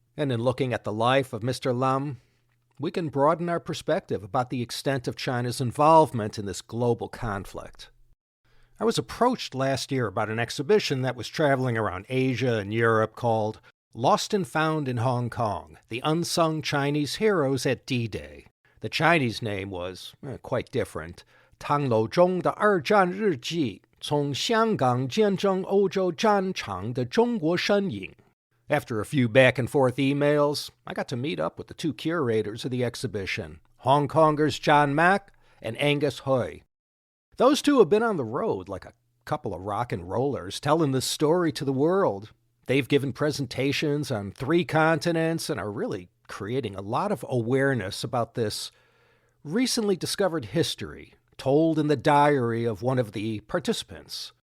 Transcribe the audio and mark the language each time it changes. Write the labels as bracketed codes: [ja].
[en] And in looking at the life of Mr. Lam, we can broaden our perspective about the extent of China's involvement in this global conflict. I was approached last year about an exhibition that was traveling around Asia and Europe called Lost and Found in Hong Kong, the Unsung Chinese Heroes at D-Day. The Chinese name was quite different. [zh] 唐楼中的二战日记，从香港见证欧洲战场的中国身影. [en] After a few back-and-forth emails, I got to meet up with the two curators of the exhibition, Hong Kongers John Mack and Angus Hui. Those two have been on the road like a couple of rock and rollers, telling this story to the world. They've given presentations on 3 continents and are really creating a lot of awareness about this recently discovered history told in the diary of one of the participants.